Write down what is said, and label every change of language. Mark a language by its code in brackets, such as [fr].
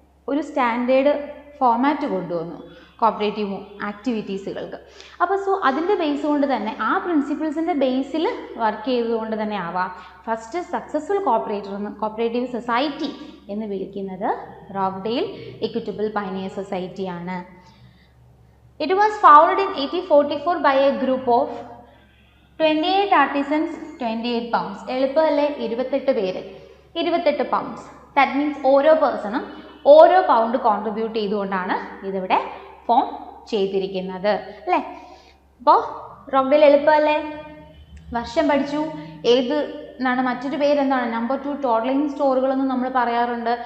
[ml] ഒരു standard format കൊണ്ടുവന്നു cooperative ആക്ടിവിറ്റീസുകൾക്ക്. അപ്പോൾ അതിൻ്റെ ബേസ് കൊണ്ട് തന്നെ, ആ പ്രിൻസിപ്പിൾസിൻ്റെ ബേസിൽ വർക്ക് ചെയ്തുകൊണ്ട് തന്നെ ആവാം [en] first successful cooperator [ml] എന്ന്, കോപ്പറേറ്റീവ് സൊസൈറ്റി എന്ന് വിളിക്കുന്നത് Rochdale equitable pioneer സൊസൈറ്റിയാണ്. [en] It was founded in 1844 by a group of 28 artisans, 28 pounds. [ml] എളുപ്പമല്ലേ, 28 പേര്, 28 pounds. [en] that means [ml] ഓരോ പേഴ്സണും ഓരോ പൗണ്ട് കോൺട്രിബ്യൂട്ട് ചെയ്തുകൊണ്ടാണ് ഇതിവിടെ ഫോം ചെയ്തിരിക്കുന്നത് അല്ലേ. അപ്പോൾ റോക്ക്ഡെയിൽ എളുപ്പമല്ലേ, വർഷം പഠിച്ചു. ഏത് എന്നാണ്, മറ്റൊരു പേരെന്താണ്, നമ്പർ 2 ടോർലൈൻ സ്റ്റോറുകളെന്ന് നമ്മൾ പറയാറുണ്ട്.